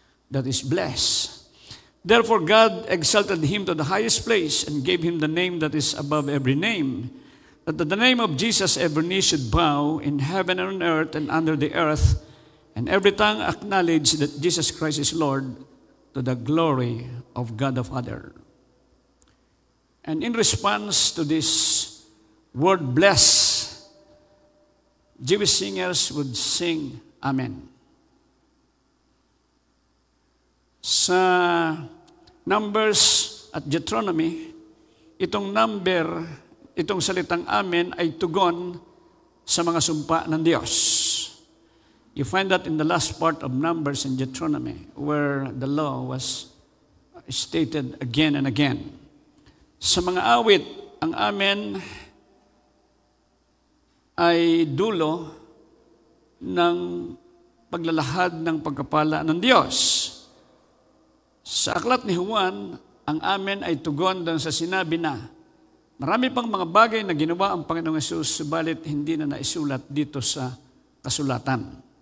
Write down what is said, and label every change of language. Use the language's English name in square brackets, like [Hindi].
[English] That is blessed. Therefore, God exalted Him to the highest place and gave Him the name that is above every name, that at the name of Jesus every knee should bow in heaven and on earth and under the earth, and every tongue acknowledge that Jesus Christ is Lord, to the glory of God the Father. And in response to this word bless, Jewish singers would sing Amen. [Filipino] Sa Numbers at Deuteronomy, itong salitang Amen ay tugon sa mga sumpa ng Diyos. [English] You find that in the last part of Numbers and Deuteronomy, where the law was stated again and again. [Filipino] Sa mga awit, ang Amen ay dulo ng paglalahad ng pagkapala ng Diyos. Sa aklat ni Juan, ang amen ay tugon doon sa sinabi na marami pang mga bagay na ginawa ang Panginoong Hesus, subalit hindi na naisulat dito sa kasulatan.